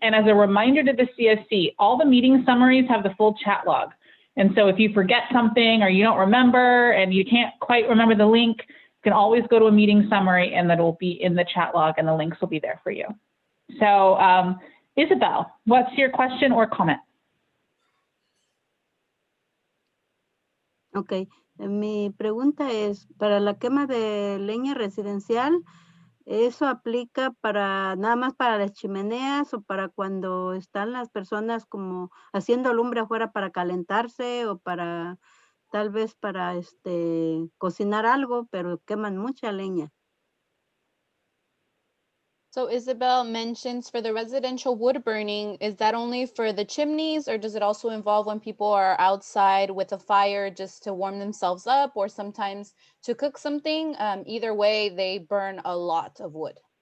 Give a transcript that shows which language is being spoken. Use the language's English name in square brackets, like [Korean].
[English] And as a reminder to the CSC, all the meeting summaries have the full chat log. And so if you forget something or you don't remember and you can't quite remember the link, you can always go to a meeting summary and that will be in the chat log and the links will be there for you. So Isabel, what's your question or comment? [Spanish] Ok, mi pregunta es, para la quema de leña residencial, ¿eso aplica para nada más para las chimeneas o para cuando están las personas como haciendo lumbre afuera para calentarse o para tal vez para cocinar algo, pero queman mucha leña? [English] So Isabel mentions for the residential wood burning, is that only for the chimneys, or does it also involve when people are outside with a fire just to warm themselves up or sometimes to cook something? Either way, they burn a lot of wood.